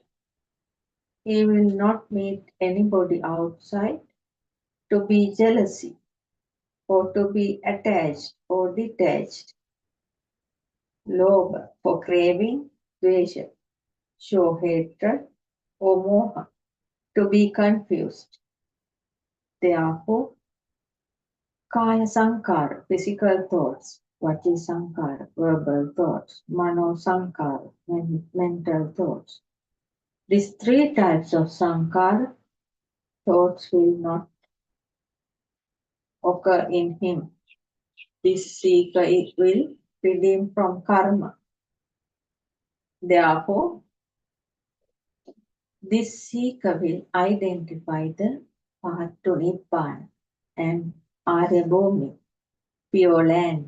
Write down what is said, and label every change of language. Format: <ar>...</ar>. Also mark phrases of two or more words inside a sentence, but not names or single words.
<en>He will not meet anybody outside to be jealousy or to be attached or detached. Lobha for craving, dvesha, show hatred or moha, to be confused. Therefore,</en> <pi>kaya sankara,</pi> <en>physical thoughts,</en> <pi>vachi sankara,</pi> <en>verbal thoughts,</en> <pi>mano sankara,</pi> <en>mental thoughts. These three types of sankara thoughts will not occur in him. This seeker will redeem from karma. Therefore, this seeker will identify the path to Nibbana and Aryabhumi, pure land.</en>